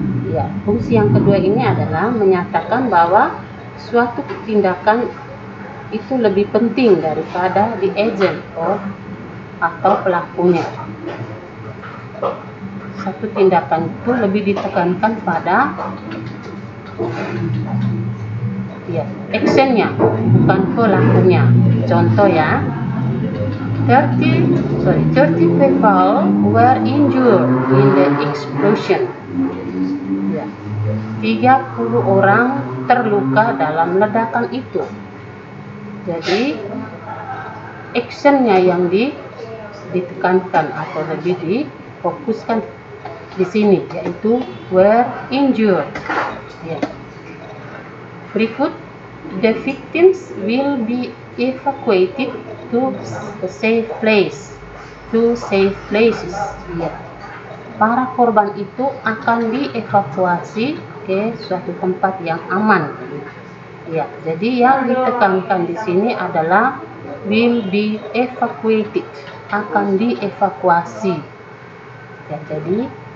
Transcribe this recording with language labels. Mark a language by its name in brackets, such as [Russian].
[Indonesian] Ya, fungsi yang kedua ini adalah menyatakan bahwa suatu tindakan itu lebih penting daripada the agent atau pelakunya. Satu tindakan itu lebih ditekankan pada actionnya, bukan pelakunya. Contoh ya, [English] 30 people were injured in the explosion. [Indonesian] 30 orang terluka dalam ledakan itu. Jadi actionnya yang ditekankan atau lebih difokuskan di sini, yaitu were injured. Ya. Berikut, [English] the victims will be evacuated to a safe place, to safe places. [Indonesian] Ya. Para korban itu akan dievakuasi ke suatu tempat yang aman. Ya, jadi yang ditekankan di sini adalah [English] will be evacuated, [Indonesian] akan dievakuasi. Ya, jadi